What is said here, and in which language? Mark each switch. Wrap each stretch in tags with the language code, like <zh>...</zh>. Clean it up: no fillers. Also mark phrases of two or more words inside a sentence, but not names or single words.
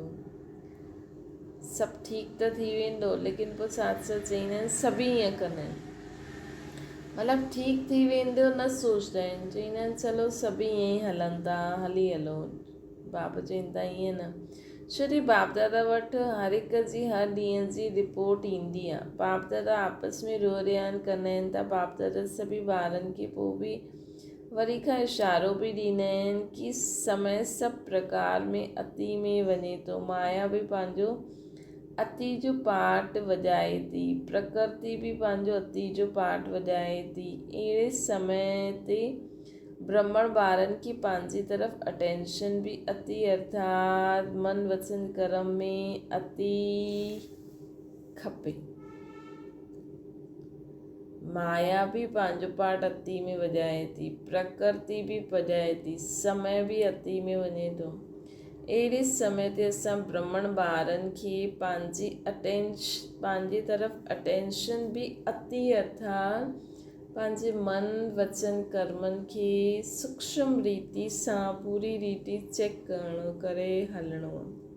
<sd>सभु ठीकु त थी वेंदो, लेकिन पोइ साथ साथ चईंदा आहिनि सभई ईअं कंदा आहिनि, मतिलबु ठीकु थी वेंदो न सोचंदा आहिनि। चईंदा आहिनि चलो सभई ईअं ई हलनि था, हलो। बाबा चईंदा ईअं न, छो जो बाप दादा वटि हर हिक जी हर ॾींहं जी रिपोर्ट ईंदी आहे। बाप दादा आपस में रोरियान कंदा आहिनि त बाप दादा सभी ॿारनि खे पोइ बि वरी खां इशारो बि ॾींदा आहिनि कि समय सभु प्रकार में अति में वञे थो। माया बि पंहिंजो अति जो पार्ट वॼाए थी, प्रकृति बि पंहिंजो अति जो पार्ट वॼाए थी। अहिड़े समय ते ब्राह्मण ॿारनि खे पंहिंजी तरफ़ अटेंशन बि अति अर्थात मन वचन कर्म में अति खपे। माया बि पंहिंजो पार्ट अति में वॼाए थी, प्रकृति बि वॼाए थी, समय बि अति में वञे थो। अहिड़े समय ते असां ब्राह्मण ॿारनि खे पंहिंजी तरफ़ अटेंशन बि अति अर्थात पंहिंजे मन वचन कर्मनि खे सूक्ष्म रीति सां पूरी रीति चेक करे हलणो आहे।</sd>